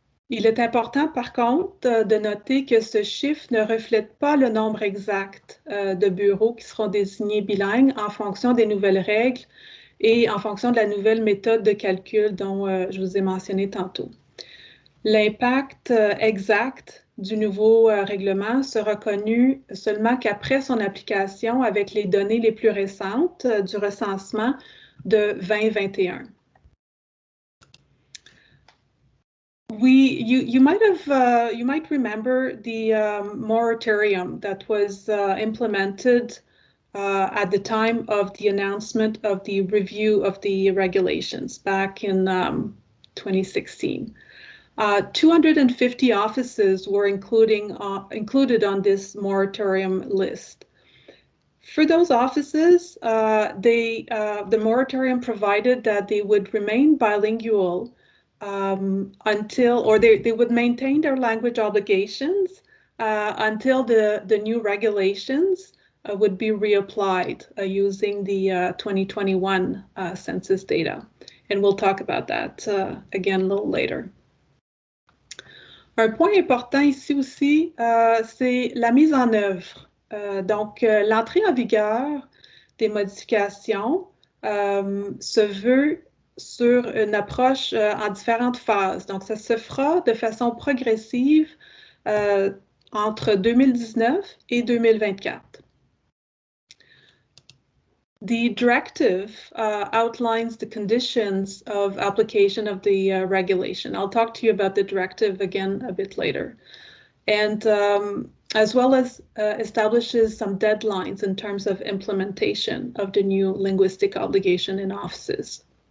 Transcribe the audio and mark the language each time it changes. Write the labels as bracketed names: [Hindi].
[French] Il est important, par contre, de noter que ce chiffre ne reflète pas le nombre exact de bureaux qui seront désignés bilingues en fonction des nouvelles règles et en fonction de la nouvelle méthode de calcul dont je vous ai mentionné tantôt. L'impact exact du nouveau règlement sera connu seulement qu'après son application avec les données les plus récentes du recensement de 2021. [English] You might remember the moratorium that was implemented at the time of the announcement of the review of the regulations back in 2016. 250 offices were included on this moratorium list. For those offices, the moratorium provided that they would remain bilingual until, or they would maintain their language obligations until the new regulations would be reapplied using the 2021 census data. And we'll talk about that again a little later. [French] Un point important ici aussi, c'est la mise en œuvre. Donc, l'entrée en vigueur des modifications se veut sur une approche en différentes phases. Donc, ça se fera de façon progressive entre 2019 et 2024. [English] The directive outlines the conditions of application of the regulation. I'll talk to you about the directive again a bit later. And as well as establishes some deadlines in terms of implementation of the new linguistic obligation in offices.